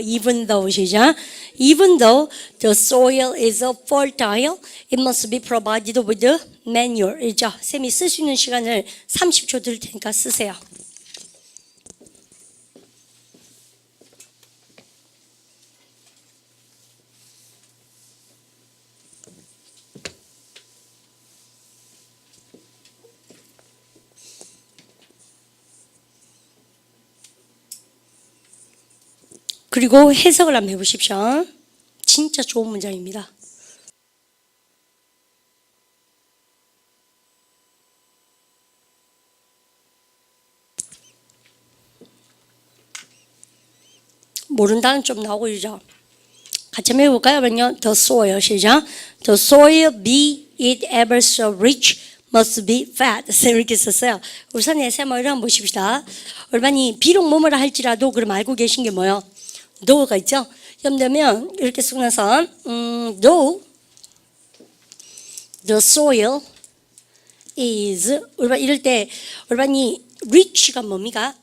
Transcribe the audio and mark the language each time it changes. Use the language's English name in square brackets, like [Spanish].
[English] Even though [Korean] 시작. [English] Even though the soil is fertile, it must be provided with manure. [Korean] 이죠? 쌤이 쓸 수 있는 시간을 30초 드릴 테니까 쓰세요. 그리고 해석을 한번 해보십시오. 진짜 좋은 문장입니다. 모른다는 좀 나오고 이러죠. 같이 한번 해볼까요? 그러면요. [English] The soil [Korean] 시작. [English] The soil be it ever so rich must be fat. [Korean] 쌤 이렇게 썼어요. 우선 쌤 이런 거 보십시다. 얼마니 비록 뭐뭐라 할지라도 그럼 알고 계신 게 뭐예요? though가 있죠? 그러면 이렇게 쓰고 나서 [English] though the soil is [Korean] 이럴 때 얼마니 rich가 뭡니까?